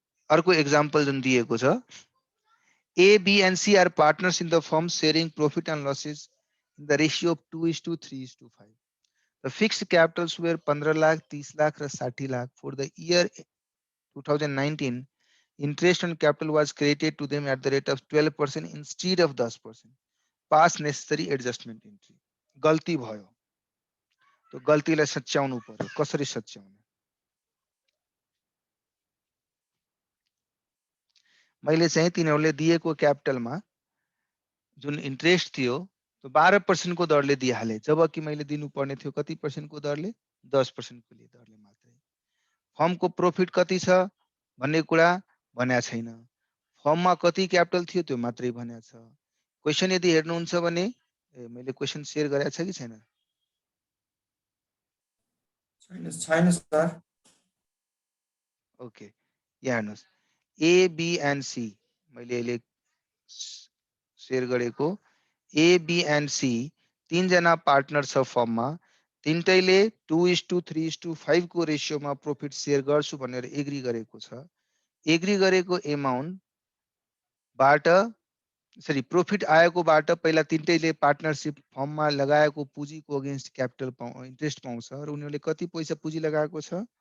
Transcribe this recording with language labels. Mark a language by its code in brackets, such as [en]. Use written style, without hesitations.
[ne] अर्को एक्जाम्पल जुन दिएको छ, [en] A, B and C are partners in the firm sharing profit and losses in the ratio of 2:3:5. The fixed capitals were 15 lakh, 30 lakh [ne] र [en] 60 lakh. For the year 2019, interest on capital was credited to them at the rate of 12% instead of 10%. Pass necessary adjustment entry. [ne] गल्ती भयो, तो गल्तीलाई सच्याउनु पर्यो। कसरी सच्याउने? मैले चाहिँ तिनीहरूले दिएको क्यापिटलमा जुन इन्ट्रेस्ट थियो त्यो 12% को दरले दिइहाले, जबकि मैले दिनुपर्ने थियो कति % को दरले? 10% को दरले मात्रै। फर्मको प्रॉफिट कति छ भन्ने कुरा भनेको छैन। फर्ममा कति क्यापिटल थियो त्यो मात्रै भनेको छ। क्वेशन यदि हेर्नुहुन्छ भने मैले क्वेशन शेयर गरेको छ कि छैन? छैन सर। ओके, यहाँ हेर्नुहोस्, ए, बी एन्ड सी मैले अहिले शेयर गरेको। ए, बी एन्ड सी तीनजना पार्टनर छ फर्ममा। तीनटैले 2:3:5 को रेशियोमा प्रॉफिट शेयर गर्छु भनेर एग्री गरेको छ। एग्री गरेको एमाउन्ट बाट सरी प्रॉफिट आएको बाट पहिला तीनटैले पार्टनरशिप फर्ममा लगाएको पुँजीको अगेन्स्ट क्यापिटल इन्ट्रेस्ट पाउँछ र उनीहरूले कति पैसा पुँजी लगाएको छ?